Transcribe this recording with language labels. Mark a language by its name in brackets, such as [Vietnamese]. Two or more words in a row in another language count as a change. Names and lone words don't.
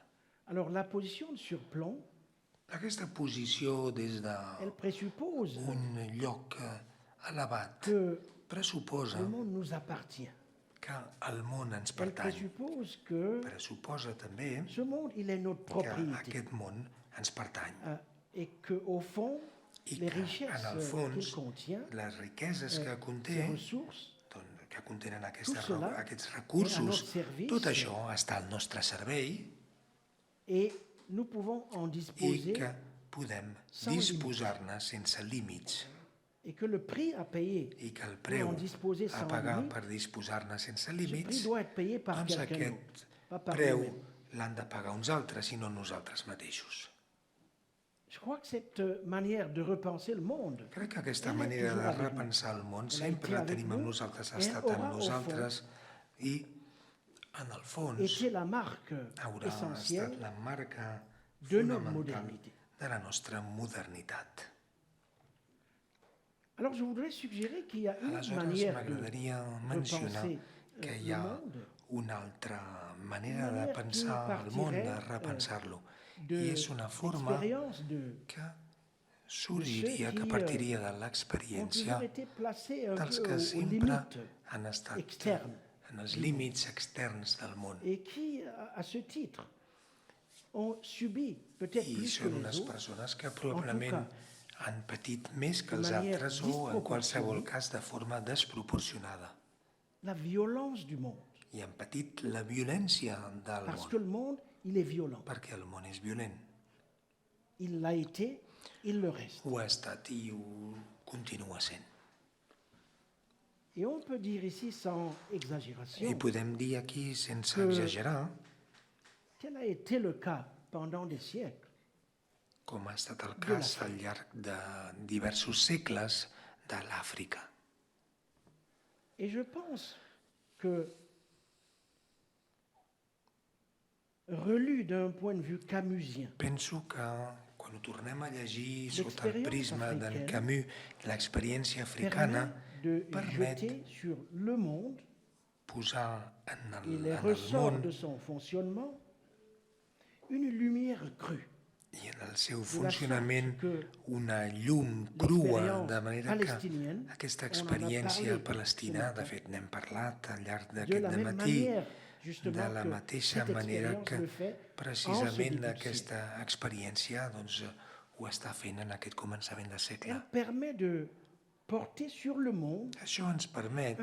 [French] Alors la position de surplomb, [Catalan] Aquesta posició des [French] elle présuppose [Catalan] d'un lloc elevat [French] que [Catalan] pressuposa [French] le monde nous appartient. [Catalan] que el món ens [French] Elle [Catalan] pertany. [French] présuppose que [Catalan] Pressuposa també [French] ce monde, il est notre [Catalan] que [French] propriété. [Catalan] aquest món ens pertany. [French] Et qu'au fond, [Catalan] I [French] les [Catalan] que, [French] richesses [Catalan] en el [French] qu'il [Catalan] fons, [French] contient, [Catalan] les riqueses que [French] ces [Catalan] conté, [French] ressources, [Catalan] que contenen [French] Tout cela [Catalan] aquests [French] est à [Catalan] recursos, [French] notre service. [Catalan] tot això està al nostre servei [French] et nous pouvons en [Catalan] i [French] disposer, [Catalan] que podem [French] sans [Catalan] disposar-ne sense límits [French] et que le prix à payer [Catalan] i que el [French] pour [Catalan] preu [French] en disposer [Catalan] a [French] sans [Catalan] pagar [French] limite, [Catalan] per disposar-ne sense [French] ce prix [Catalan] límits, [French] doit être payé par [Catalan] doncs [French] quelqu'un d'autre, [Catalan] aquest [French] pas par [Catalan] preu [French] nous-mêmes. [Catalan] l'han de pagar uns altres i no nosaltres mateixos. [French] Je crois que cette manière de repenser le monde, [Catalan] Crec que aquesta [French] Elle est [Catalan] manera [French] toujours [Catalan] de [French] avec nous. [Catalan] repensar el món [French] Elle a [Catalan] sempre [French] été [Catalan] la [French] avec [Catalan] tenim amb [French] nous, [Catalan] nosaltres, ha [French] elle [Catalan] estat [French] aura [Catalan] amb [French] au [Catalan] nosaltres i en el fons [French] était la marque [Catalan] haurà [French] essentielle [Catalan] estat la marca [French] de notre [Catalan] fonamental [French] modernité. [Catalan] de la nostra modernitat. [French] Alors je voudrais suggérer qu'il y a une [Catalan] Aleshores [French] manière de [Catalan] m'agradaria mencionar [French] repenser [Catalan] que hi [French] le [Catalan] ha [French] monde [Catalan] una altra manera de manera pensar [French] qui [Catalan] el món, de [French] partirait, [Catalan] repensar-lo. [French] de [Catalan] I és una forma [French] l'expérience de [Catalan] que sorgiria, que partiria de [French] ont [Catalan] l'experiència [French] toujours été placés un [Catalan] dels [French] peu [Catalan] que [French] aux [Catalan] sempre [French] limites [Catalan] han estat [French] externes [Catalan] en els límits externs del món. [French] et qui, à ce titre, ont subi peut-être [Catalan] I [French] plus que [Catalan] són [French] les [Catalan] unes [French] autres, [Catalan] persones que probablement han patit més que [French] de [Catalan] els [French] manière [Catalan] altres o en qualsevol [French] disproporcionée. [Catalan] cas de forma desproporcionada. [French] la violence du monde. [Catalan] I han patit la violència del [French] Parce [Catalan] món, [French] que le monde, il est violent. [Catalan] perquè el món és violent. [French] Il l'a été, il le reste. [Catalan] Ho ha estat i ho continua sent. [French] Et on peut dire ici sans [Catalan] I [French] exagération, [Catalan] podem dir aquí, sense [French] Que- [Catalan] exagerar, [French] quel a été le cas pendant des siècles [Catalan] com ha estat el cas al llarg de diversos segles de l'Àfrica. [French] Et je pense que, relu d'un point de vue camusien, [Catalan] Penso que quan ho tornem a llegir sota el [French] L'expérience [Catalan] prisma d'en [French] africaine [Catalan] Camus, l'experiència africana [French] permet de [Catalan] permet [French] jeter sur le monde [Catalan] posar en [French] et les [Catalan] el [French] ressorts [Catalan] món [French] de son fonctionnement une lumière crue. [Catalan] i en el seu [French] la [Catalan] funcionament [French] sorte que [Catalan] una llum crua, [French] l'expérience [Catalan] de manera que [French] palestinienne, [Catalan] aquesta [French] on en a [Catalan] experiència [French] parlé [Catalan] palestina, [French] ce [Catalan] de [French] matin, [Catalan] fet n'hem parlat al llarg [French] de [Catalan] d'aquest [French] la même [Catalan] dematí, [French] manière, [Catalan] de [French] justement, [Catalan] la [French] que [Catalan] mateixa [French] cette [Catalan] manera [French] expérience [Catalan] que [French] le fait en ce [Catalan] precisament [French] début de [Catalan] aquesta experiència doncs, ho està fent en aquest començament de segle. [French] Elle permet de porter sur le monde [Catalan] Això ens permet